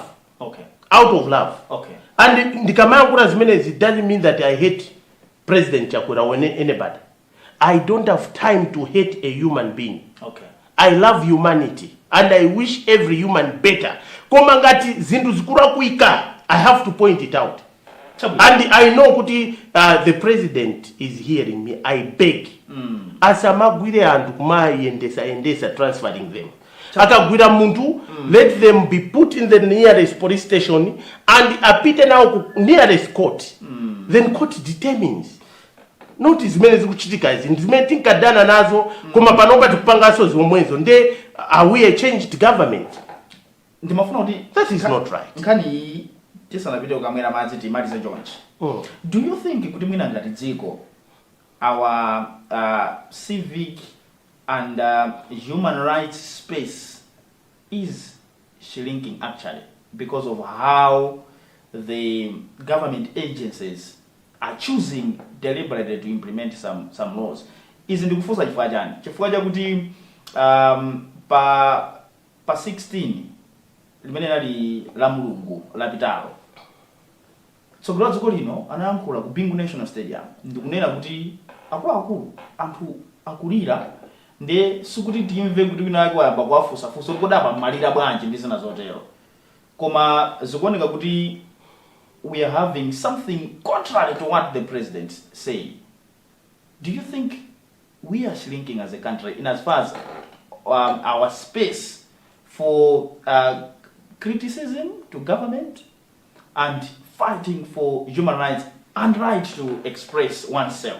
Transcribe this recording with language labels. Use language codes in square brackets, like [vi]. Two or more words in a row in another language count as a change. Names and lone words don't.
[en] Okay. Out of love. Okay. And [ny] ndikamangura zimenezi [en] doesn't mean that I hate President Chakwera or anybody. I don't have time to hate a human being. Okay. I love humanity and I wish every human better. [ny] Koma ngati zindu zikura kuika, [en] I have to point it out. And I know kuti the president is hearing me. I beg. [ny] Asamagwire andu kumai endesa [en] transferring them. [ny] Akagwira muntu, [en] let them be put in the nearest police station and apite now nearest court. Then court determines. Not [ny] zimene zikuchitika izi zimene tinkadana nazo koma panopa tikupangaso zomwezo nde [en] are we a changed government? [ny] Ndimafuna kuti [en] that is not right. [ny] Nkani tisanapite kukamwera madzi timalize chonchi. [en] Do you think [ny] kuti mwina ngati dziko [en] our civic and human rights space is shrinking actually because of how the government agencies are choosing deliberately to implement some laws? [ny] Izi ndikufunsa chifukwa chani? Chifukwa chakuti pa 16 limene lali la mulungu lapitalo tsogolo dziko lino anayankhula ku Bingu National Stadium ndikunena kuti akuluakulu anthu akulira nde sikuti timve kuti wina wake wayamba kuwafunsafunsa kuti kodapa mmalira bwanji ndi zina zotero koma zikuoneka kuti [en] we are having something contrary to what the president said. Do you think we are shrinking as a country in as far as our space for criticism to government and fighting for human rights and right to express oneself?